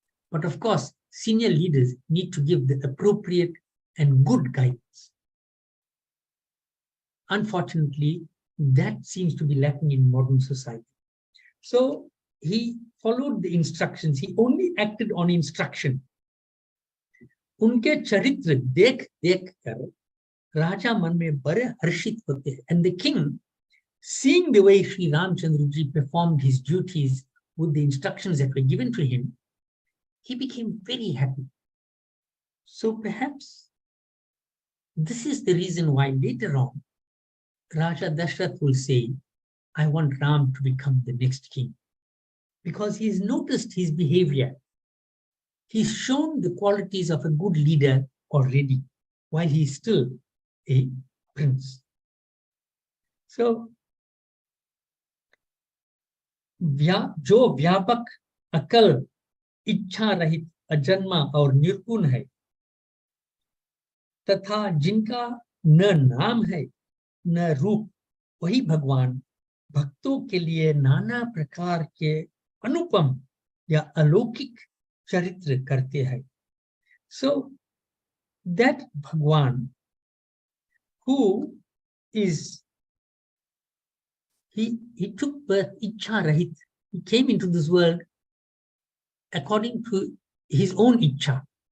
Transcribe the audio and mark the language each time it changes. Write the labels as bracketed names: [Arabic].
[English] But of course, senior leaders need to give the appropriate and good guidance. Unfortunately, that seems to be lacking in modern society. So he followed the instructions. He only acted on instruction. [Hindi] उनके चरित्र देख देख कर राजा मन में बड़े हर्षित होते हैं. [English] And the king, seeing the way Sri Ramchandra ji performed his duties with the instructions that were given to him, he became very happy. So perhaps this is the reason why later on Raja Dashrath will say, I want Ram to become the next king. Because he's noticed his behavior. He's shown the qualities of a good leader already, while he's still a prince. [Hindi] So, जो व्यापक अकल इच्छा रहित अजन्मा और निर्गुण है, तथा जिनका न नाम है न रूप, वही भगवान भक्तों के लिए नाना प्रकार के अनुपम या अलौकिक चरित्र करते हैं. [English] So that Bhagwan, who is, he took birth Ichha Rahit. He came into this world according to his own Ichha.